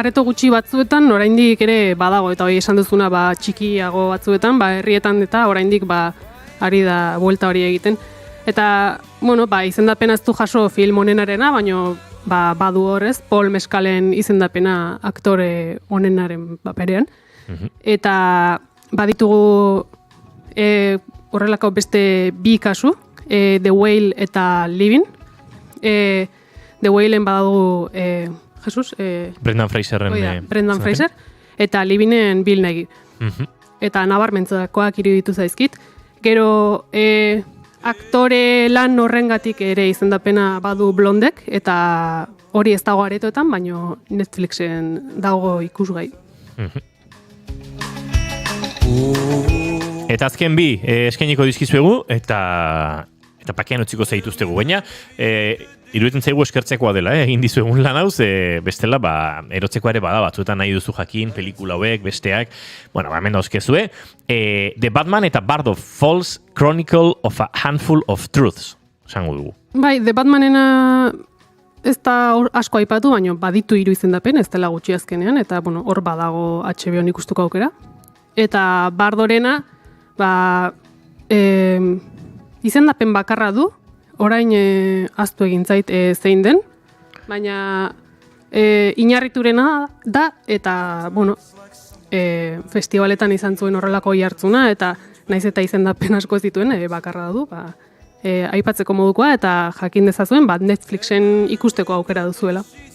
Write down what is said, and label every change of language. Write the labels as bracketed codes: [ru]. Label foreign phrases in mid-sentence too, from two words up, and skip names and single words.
[eu] Areto gutxi batzuetan, oraindik ere badago, eta hori esan duzuna txikiago batzuetan, herrietan eta oraindik ari da buelta hori egiten. Eta, bueno, izendapena ez du jaso film honenarena, baina badu horrez, Paul Mescalen izendapena aktore honenaren paperean. Eta baditugu horrelako beste bi kasu, The Whale eta Living. The Whalen badadugu Jesus? Brendan Fraserren. Brendan Fraser. Eta Livingen Bill Nighy. Eta nabarmentzakoak iruditu zaizkit. Gero aktore lan horrengatik ere izendapena badu Blondek, eta hori ez dago aretoetan, baino Netflixen dago ikusgai. Eta azken bi, eskainiko dizkizuegu, eta pakean utziko zaituztegu, baina iruditzen zaigu eskertzekoa dela, egin dizuegun lan hauz, bestela, erotzeko ere bada batzuetan nahi duzu jakin, pelikula hauek, besteak, bueno, hemen dauzkezue, The Batman eta Bard of Falls Chronicle of a Handful of Truths, esango dugu. Bai, The Batmanena ez da asko aipatu, baina baditu hiru izendapen, ez dela gutxi azkenean, eta bueno, hor badago HBO-n ikustuko aukera. Eta Bardorena, izendapen bakarra du, orain ahaztu egin zait zein den, baina inarriturena da, eta bueno, festivaletan izan zuen horrelako jartzuna, eta naiz eta izendapen asko ez dituen, bakarra du, aipatzeko modukoa, eta jakin dezazuen, Netflixen ikusteko aukera duzuela.